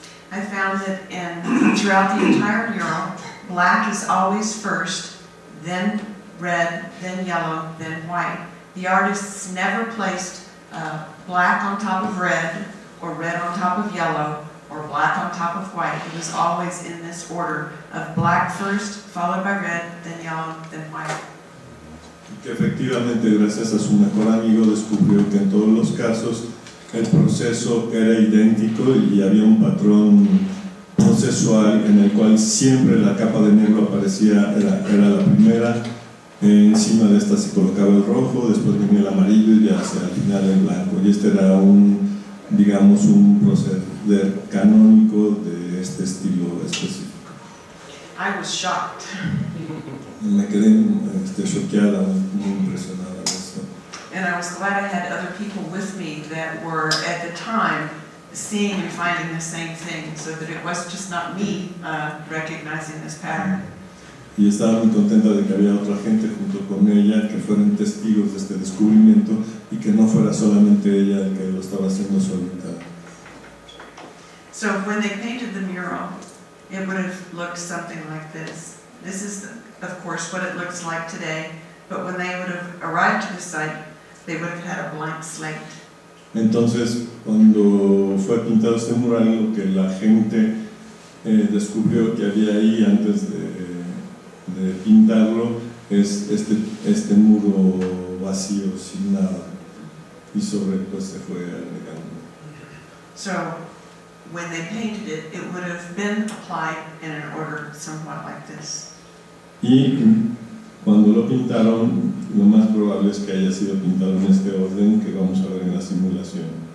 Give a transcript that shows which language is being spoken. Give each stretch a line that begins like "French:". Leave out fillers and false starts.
English: I found that throughout the entire mural, black is always first, then red, then yellow, then white. The artists never placed black on top of red, or red on top of yellow, or black on top of white. It was always in this order of black first, followed by red, then yellow, then white.
Spanish: Que efectivamente, gracias a su mejor amigo, descubrió que en todos los casos el proceso era idéntico y había un patrón procesual en el cual siempre la capa de negro aparecía, era la primera, encima de esta se colocaba el rojo, después venía el amarillo y ya hacia el final el blanco, y este era digamos un proceder canónico de este estilo específico.
English: I was shocked.
Spanish: Me quedé choqueada, muy impresionada de esto.
English: And I was glad I had other people with me that were at the time seeing and finding the same thing, so that it was just not me recognizing this pattern.
Spanish: Y estaba muy contenta de que había otra gente junto con ella que fueran testigos de este descubrimiento y que no fuera solamente ella el que lo estaba haciendo solita.
English: So when they painted the mural, it would have looked something like this. This is, of course, what it looks like today, but when they would have arrived to the site, they would have had a blank slate.
Spanish: Entonces, cuando fue pintado este mural, lo que la gente descubrió que había ahí antes de pintarlo es este muro vacío, sin nada, y sobre pues se fue agregando.
English: So, when they painted it, it would have been applied in an order somewhat like this.
Spanish: Y cuando lo pintaron, lo más probable es que haya sido pintado en este orden que vamos a ver en la simulación.